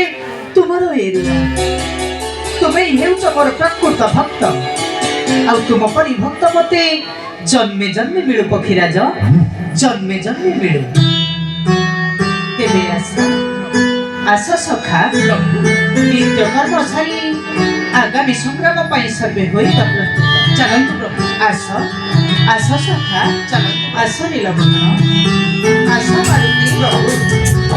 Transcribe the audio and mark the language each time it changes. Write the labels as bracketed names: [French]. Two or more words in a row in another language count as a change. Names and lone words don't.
[Odia] ତୁମର ଏ ଋଣ ତୁମେ ହେଉଛ ମୋର ପ୍ରକୃତ ଭକ୍ତ ଆଉ ତୁମ ପରି ଭକ୍ତ ମତେ ଜନ୍ମେ ଜନ୍ମେ ମିଳୁ ପକ୍ଷୀରାଜ ଜନ୍ମେ ଜନ୍ମେ ମିଳୁ ତେବେ ଆସ ସଖା ନିତ୍ୟ କର୍ମ ସାରି ଆଗାମୀ ସଂଗ୍ରାମ ପାଇଁ ସର୍ବେ ହୋଇ ପ୍ରସ୍ତୁତ ଚାଲନ୍ତୁ ପ୍ରଭୁ ଆସ ସଖା ଚାଲନ୍ତୁ ଆସ ନୀଳବନ୍ଧନ ଆସ ମାରୁତି ପ୍ରଭୁ